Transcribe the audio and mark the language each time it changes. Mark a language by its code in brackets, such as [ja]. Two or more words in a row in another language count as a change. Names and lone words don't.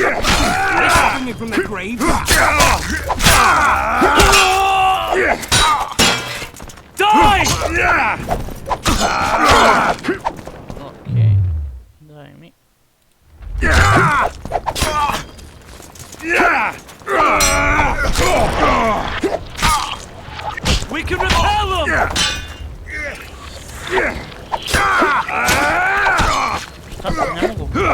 [en] It's coming from the grave. Die! [sr] Okej, daj mi. [en] We can repel them! [sr] Šta sam, ne mogu?